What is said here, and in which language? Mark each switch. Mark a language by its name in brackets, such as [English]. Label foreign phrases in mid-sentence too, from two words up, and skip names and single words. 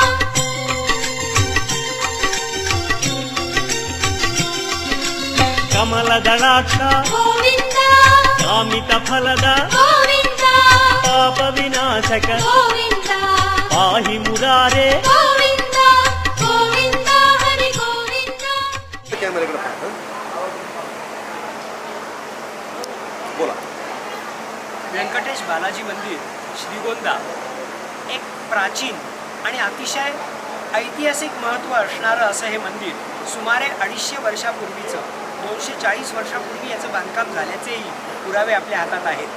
[Telugu] కమలదళాక్ష గోవింద కామిత ఫలద గోవింద పాప వినాశక గోవింద పాహి మురారే గోవింద గోవింద హరి గోవింద [Marathi] कैमरे कडे पाहतो बोला व्यंकटेश बालाजी मंदिर श्रीगोंदा एक प्राचीन आणि अतिशय ऐतिहासिक महत्त्व असणारं असं हे मंदिर सुमारे 250 वर्षापूर्वीचं 240 वर्षापूर्वी याचं बांधकाम झाल्याचेही पुरावे आपल्या हातात आहेत.